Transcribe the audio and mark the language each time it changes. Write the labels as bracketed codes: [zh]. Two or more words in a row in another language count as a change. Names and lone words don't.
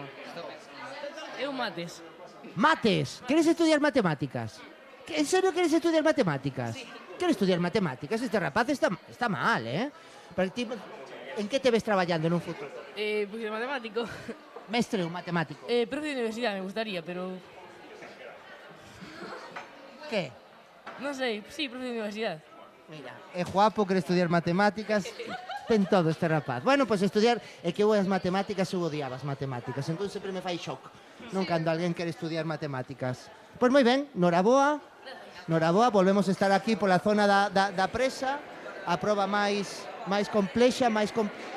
[gl] Eu mates. Mates. Queres estudiar matemáticas? En serio queres estudiar matemáticas? Queres estudiar matemáticas? Este rapaz está mal, Pero ti, en que te ves traballando nun futuro? [es] Pues de matemático. [gl] Mestre ou matemático? [es] Profe de universidad me gustaría, pero... ¿Qué? No sé, sí, profe de universidad. [gl] Mira, é guapo, quere estudiar matemáticas, ten todo este rapaz. Bueno, pois estudiar, é que eu as matemáticas, eu odiaba as matemáticas, entón sempre me fai shock, non cando alguén quere estudiar matemáticas. Pois moi ben, noraboa, volvemos a estar aquí pola zona da presa, a proba máis complexa, máis complicada.